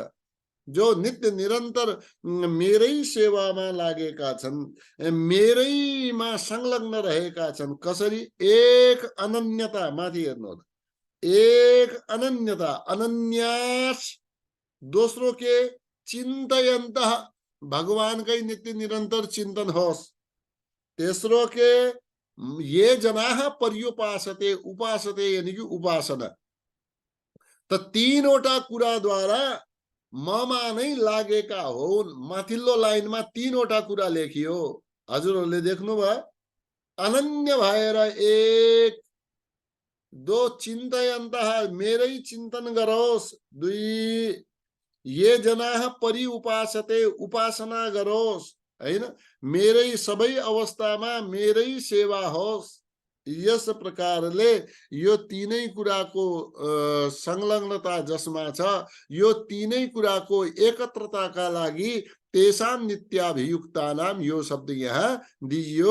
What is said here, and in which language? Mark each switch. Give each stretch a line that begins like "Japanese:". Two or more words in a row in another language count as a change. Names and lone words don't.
Nepali: जो नित्य निरन्तर मेरै सेवामा लागेका छन्, मेरैमा संलग्न रहेका छन्। कसरी? एक अनन्यता, माथि हेर्नु, एक अनन्यता, अनन्यास। दोस्रो के? चिन्तयन्त, भगवानकै नित्य निरन्तर चिन्तन होस्। तेस्रो के?
Sanskrit: ये जनाः पर्युपासते, उपासते
Hindi: यानी कि
Sanskrit: उपासना।
Nepali: त तीनवटा कुराद्वारा ममा नै लागेका हुन्। माथिल्लो लाइनमा तीनवटा कुरा लेखियो, हजुरहरूले देख्नुभयो? अनन्य भएर एक, दो चिन्तयन्तः मेरै चिन्तन गरोस्, दुई
Sanskrit: ये जनाः परि उपासते
Nepali: उपासना गरोस्, हैन, मेरै सबै अवस्थामा मेरै सेवा होस्। यस प्रकारले यो तीनै कुराको संलग्नता जसमा छ, यो तीनै कुराको एकत्रताका लागि
Sanskrit: तेषाम नित्याभियुक्तानाम
Nepali: यो शब्द यहाँ दिइयो।